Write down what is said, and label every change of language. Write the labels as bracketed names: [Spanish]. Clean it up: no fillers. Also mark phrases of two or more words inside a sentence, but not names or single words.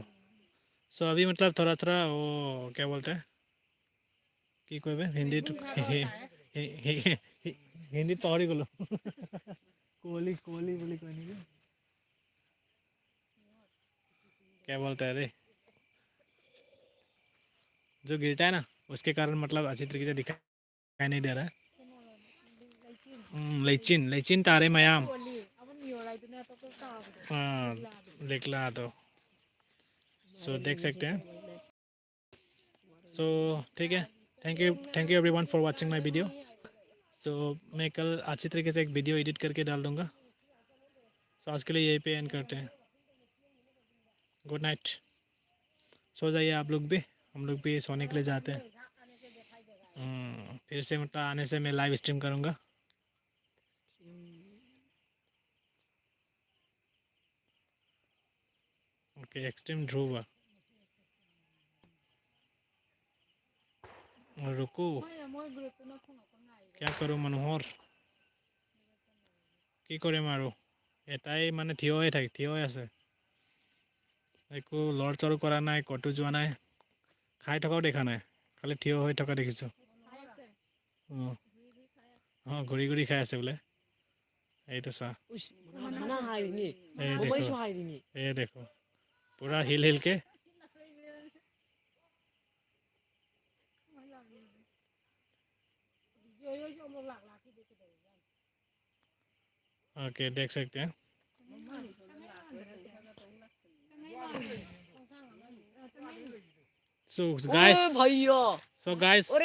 [Hindi] सो अभी मतलब थोड़ा थोड़ा वो क्या बोलते हैं कि कोई हिंदी तो हिंदी पहाड़ी बोलो कोहली कोहली बोली कोई नहीं, क्या बोलता है रे, जो गिरता है ना उसके कारण मतलब अच्छी तरीके से दिखाई नहीं दे रहा है। लेचिन लेचिन तारे मयाम, हाँ लिखला तो। सो देख सकते हैं। सो ठीक है, [English] thank you everyone for watching my video. [Hindi] सो मैं कल अच्छी तरीके से एक वीडियो एडिट करके डाल दूँगा। सो आज के लिए यहीं पे एंड करते हैं। [English] good night, [Hindi] सो जाइए आप लोग भी, हम लोग भी सोने के लिए जाते हैं। फिर से मतलब आने से मैं लाइव स्ट्रीम करूँगा। ओके, एक्सट्रीम ध्रुव रुको, क्या करूँ मनोहर, [Assamese] কি কৰিম আৰু এটাই মানে থিয় হৈ আছে, একো লৰচৰ কৰা নাই, ক'তো যোৱা নাই, খাই থকাও দেখা নাই, খালি থিয় হৈ থকা দেখিছোঁ। অঁ অঁ, ঘূৰি ঘূৰি খাই আছে বোলে, এইটো চা, এই দেখো পূৰা হিল হিলকে। [Hindi] ओके, देख सकते हैं। [English] so guys,